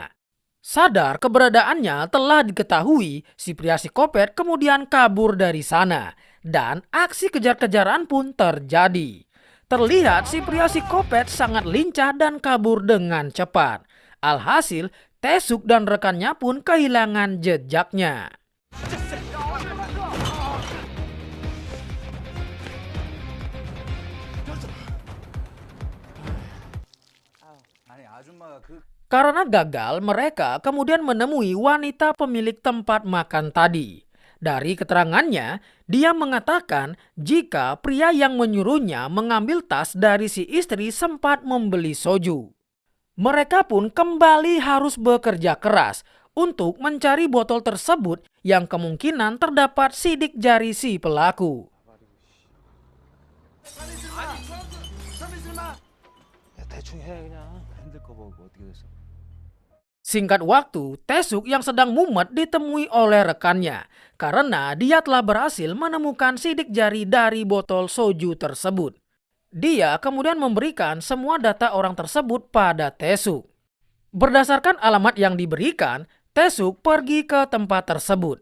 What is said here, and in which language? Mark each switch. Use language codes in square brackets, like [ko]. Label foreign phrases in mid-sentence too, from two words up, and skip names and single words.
[id] Sadar keberadaannya telah diketahui, si pria psikopat kemudian kabur dari sana dan aksi kejar-kejaran pun terjadi. Terlihat si pria psikopat sangat lincah dan kabur dengan cepat. Alhasil, Taesuk dan rekannya pun kehilangan jejaknya. [ko] 아니 아줌마가 그 [id] Karena gagal, mereka kemudian menemui wanita pemilik tempat makan tadi. Dari keterangannya, dia mengatakan jika pria yang menyuruhnya mengambil tas dari si istri sempat membeli soju. Mereka pun kembali harus bekerja keras untuk mencari botol tersebut yang kemungkinan terdapat sidik jari si pelaku. [ko] 야, 대충 해 그냥. 핸들 커버고 어떻게 됐어? [id] Singkat waktu, Taesuk yang sedang mumet ditemui oleh rekannya karena dia telah berhasil menemukan sidik jari dari botol soju tersebut. Dia kemudian memberikan semua data orang tersebut pada Taesuk. Berdasarkan alamat yang diberikan, Taesuk pergi ke tempat tersebut.